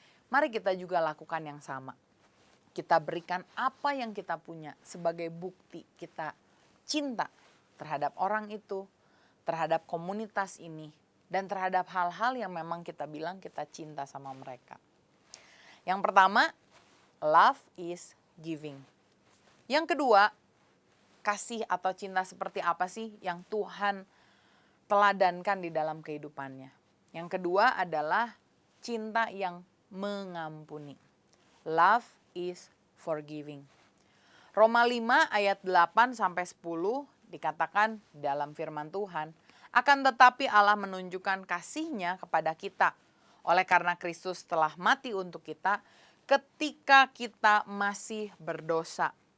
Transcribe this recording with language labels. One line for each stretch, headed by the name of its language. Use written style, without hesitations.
Indonesian: Mari kita juga lakukan yang sama. Kita berikan apa yang kita punya sebagai bukti kita cinta terhadap orang itu, terhadap komunitas ini, dan terhadap hal-hal yang memang kita bilang kita cinta sama mereka. Yang pertama,
English: love is giving.
Indonesian: Yang kedua, kasih atau cinta seperti apa sih yang Tuhan teladankan di dalam kehidupannya? Yang kedua adalah cinta yang mengampuni.
English: Love is forgiving.
Indonesian: Roma 5 ayat 8 sampai 10 dikatakan dalam firman Tuhan, akan tetapi Allah menunjukkan kasih-Nya kepada kita oleh karena Kristus telah mati untuk kita ketika kita masih berdosa.